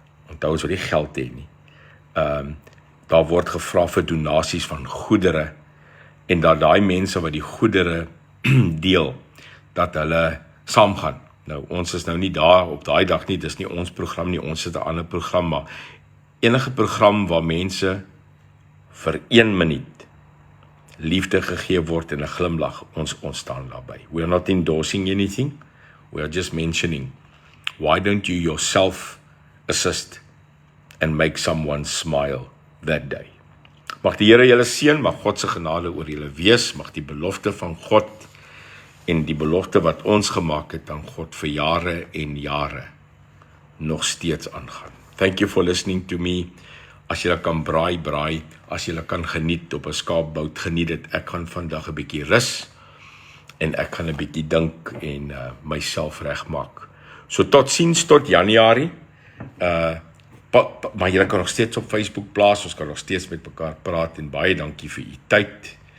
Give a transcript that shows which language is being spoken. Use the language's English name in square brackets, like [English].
[Afrikaans] Onthou ons wil nie geld hê nie. Daar word gevra vir donasies van goedere, en dat daai mense wat die goedere deel, dat hulle saamgaan. Nou, ons is nou nie daar op daai dag nie, dis nie ons program nie, ons het 'n ander program, maar enige program waar mense vir 1 minuut liefde gegee word en 'n glimlag, ons staan daarby. [English] We are not endorsing anything, we are just mentioning, why don't you yourself assist and make someone smile that day. [Afrikaans] Mag die Here julle seën, mag God se genade oor julle wees, mag die belofte van God en die belofte wat ons gemaak het aan God vir jare en jare nog steeds aangaan. [English] Thank you for listening to me. [Afrikaans] As julle kan braai, as julle kan geniet op 'n skaapbout, geniet dit. Ek gaan vandag 'n bietjie rus en ek gaan 'n bietjie dink en myself regmaak. So totsiens tot Januarie. Maar julle kan nog steeds op Facebook plaas, ons kan nog steeds met mekaar praat en baie dankie vir u tyd.